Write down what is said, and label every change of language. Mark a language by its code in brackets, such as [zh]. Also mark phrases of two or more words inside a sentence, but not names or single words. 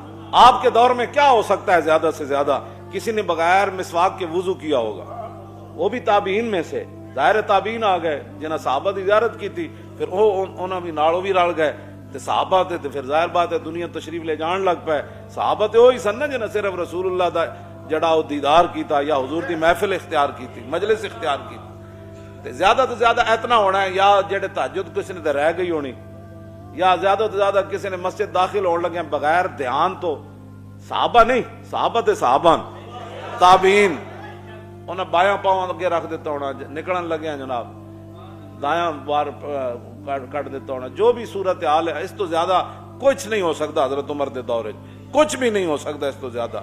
[ur] آپ کے دور میں کیا ہو سکتا ہے زیادہ سے زیادہ؟ کسی نے بغیر مسواک کے وضو کیا ہوگا، وہ بھی تابعین میں سے، ظاہر تابعین آ گئے [pa] جنہاں صحابہ دی زیارت کی تھی، پھر انہاں بھی نالوں بھی رل گئے تے صحابہ تے پھر ظاہر بات ہے دنیا تشریف لے جان لگ پائے۔ صحابہ تے وہی سن نا جنہاں صرف رسول اللہ دا جڑا او دیدار کیتا یا حضور دی محفل اختیار کی تھی، مجلس اختیار کی تے زیادہ تو زیادہ اتنا ہونا ہے یا جڑے تہجد کسی نے تے رہ گئی ہونی، یا زیادہ تو زیادہ کسی نے مسجد داخل ہونے لگے بغیر دھیان تو، صحابہ نہیں، صحابہ تے صحابہ تابعین، انہیں بایاں پاؤں اگے رکھ دیتا ہونا، نکلن لگے ہیں جناب دایاں بار کٹ دیتا ہونا، جو بھی صورت حال ہے اس تو زیادہ کچھ نہیں ہو سکتا حضرت عمر دے دور وچ، کچھ بھی نہیں ہو سکتا اس تو زیادہ۔